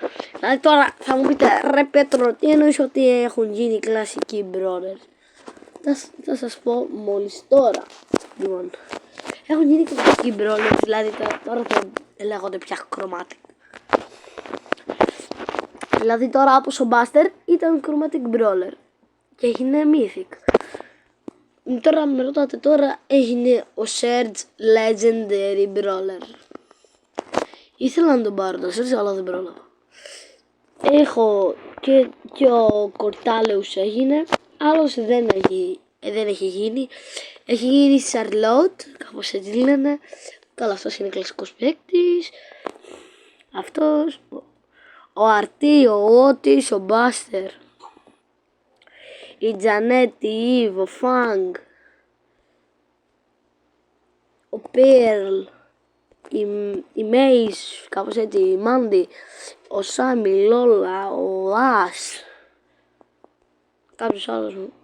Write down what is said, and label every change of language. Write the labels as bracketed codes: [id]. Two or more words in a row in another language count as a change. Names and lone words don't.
[el] Δηλαδή τώρα θα μου πείτε ρε Πέτρο, τι εννοείς ότι έχουν γίνει κλασικοί brawlers. Θα σας πω μόλις τώρα. Λοιπόν, έχουν γίνει κλασικοί brawlers, δηλαδή τώρα θα λέγονται πια chromatic. Δηλαδή τώρα όπως ο Buster ήταν [en] chromatic brawler [el] και έγινε mythic. Τώρα με ρωτάτε, τώρα έγινε ο Surge [en] legendary brawler. [el] Ήθελα να τον πάρω το Surge αλλά δεν πρόλαβα. Έχω και ο Cortaleus έγινε, άλλος δεν έχει γίνει. Έχει γίνει Charlotte, κάπως έτσι λένε. Καλά, αυτός είναι κλασικός παίκτης. Αυτός, ο Αρτί, ο Ότις, ο Buster, η Τζανέτ, η Ιβ, ο Φανγκ, ο Πέρλ, η Μέις, κάπως έτσι, η Μάντι, ο Σάμι, η Λόλα, ο Άς, κάποιος άλλος μου.